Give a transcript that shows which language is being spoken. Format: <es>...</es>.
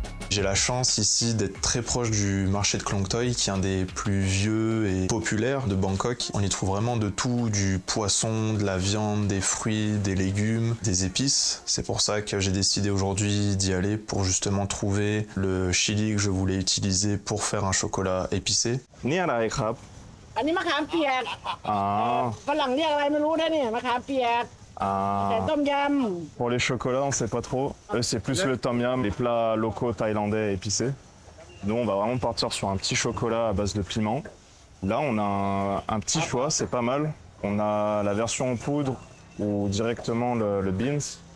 <fr>J'ai la chance ici d'être très proche du marché de Klong Toi, qui est un des plus vieux et populaires de Bangkok. On y trouve vraiment de tout, du poisson, de la viande, des fruits, des légumes, des épices. C'est pour ça que j'ai décidé aujourd'hui d'y aller pour justement trouver le chili que je voulais utiliser pour faire un chocolat épicé.</fr> <th>Niอะไรครับ อันนี้มะขามเปียก Ah, ฝรั่งเรียกอะไรไม่รู้นะเนี่ยมะขามเปียกแต่ ah. ต้มย</th> <fr>Pour les chocolats, on sait pas trop. Eux, c'est plus le tom yum, les plats locaux thaïlandais épicés. Nous, on va vraiment partir sur un petit chocolat à base de piment. Là, on a un petit choix, c'est pas mal. On a la version en poudre ou directement le beans.</fr>